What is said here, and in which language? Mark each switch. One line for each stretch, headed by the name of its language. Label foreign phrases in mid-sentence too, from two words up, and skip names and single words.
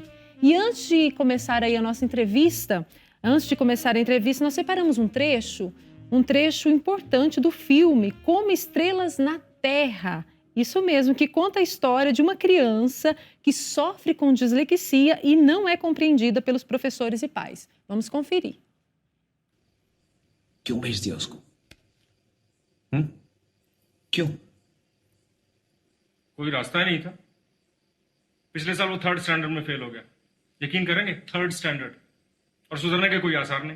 Portuguese: E antes de começar aí a nossa entrevista, nós separamos um trecho importante do filme Como Estrelas na Terra. Isso mesmo, que conta a história de uma criança que sofre com dislexia e não é compreendida pelos professores e pais. Vamos conferir.
Hindi: क्यों भेज दिया उसको? क्यों? कोई रास्ता ही नहीं था। पिछले साल वो 3rd स्टैंडर्ड में फेल हो गया। यकीन करेंगे 3rd स्टैंडर्ड, और सुधरने के कोई आसार नहीं।